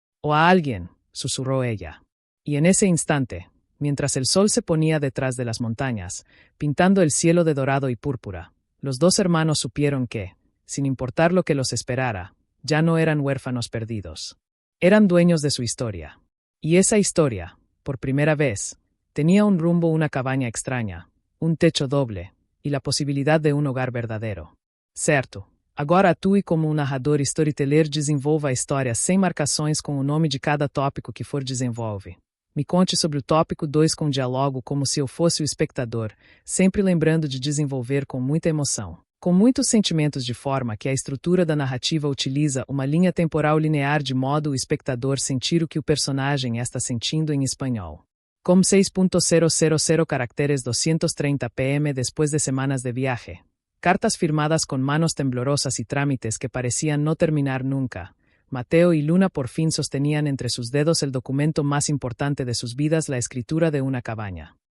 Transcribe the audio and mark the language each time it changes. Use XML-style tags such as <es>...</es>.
<es>O a alguien, susurró ella. Y en ese instante, mientras el sol se ponía detrás de las montañas, pintando el cielo de dorado y púrpura, los 2 hermanos supieron que, sin importar lo que los esperara, ya no eran huérfanos perdidos. Eran dueños de su historia. Y esa historia, por primera vez, tenía un rumbo: una cabaña extraña, un techo doble, y la posibilidad de un hogar verdadero.</es> <pt>Certo. Agora atue como um narrador e storyteller, desenvolva a história sem marcações com o nome de cada tópico que for desenvolve. Me conte sobre o tópico 2 com diálogo como se eu fosse o espectador, sempre lembrando de desenvolver com muita emoção, com muitos sentimentos, de forma que a estrutura da narrativa utiliza uma linha temporal linear de modo o espectador sentir o que o personagem está sentindo em espanhol. Com 6.000 caracteres</pt> <es>230 pm después de semanas de viaje. Cartas firmadas con manos temblorosas y trámites que parecían no terminar nunca. Mateo y Luna por fin sostenían entre sus dedos el documento más importante de sus vidas: la escritura de una cabaña.</es>